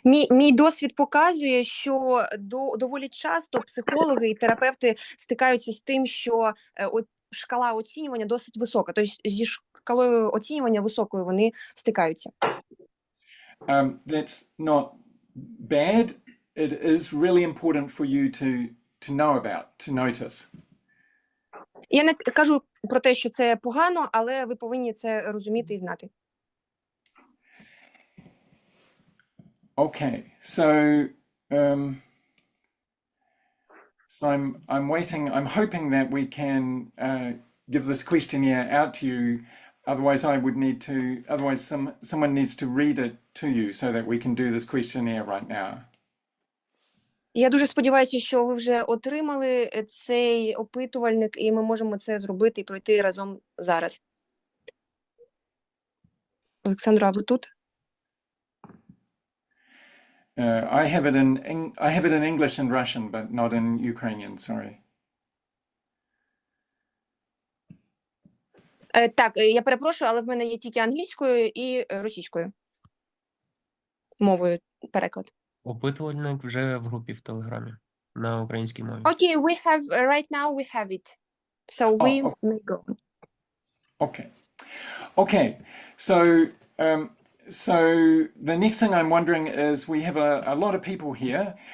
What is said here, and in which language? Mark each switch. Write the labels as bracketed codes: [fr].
[uk] Мій досвід показує, що доволі часто психологи і терапевти стикаються з тим, що шкала оцінювання досить висока. Тобто зі шкалою оцінювання високою вони стикаються. [en] That's not bad. It is really important for you to know about, to notice. [uk] Я не кажу про те, що це погано, але ви повинні це розуміти і знати. [en] Okay, so I'm waiting. I'm hoping that we can give this questionnaire out to you. Otherwise, I would need to. Otherwise, someone needs to read it to you so that we can do this questionnaire right now. [uk] Я дуже сподіваюся, що ви вже отримали цей опитувальник, і ми можемо це зробити і пройти разом зараз. Олександро, а ви тут? [en] I have it in English and Russian, but not in Ukrainian. Sorry. [uk] Так, я перепрошую, але в мене є тільки англійською і російською мовою переклад. Опитувальник вже в групі в Телеграмі на українській мові. [en] Okay, right now we have it. So we may go. Okay. So the next thing I'm wondering is, we have a lot of people here.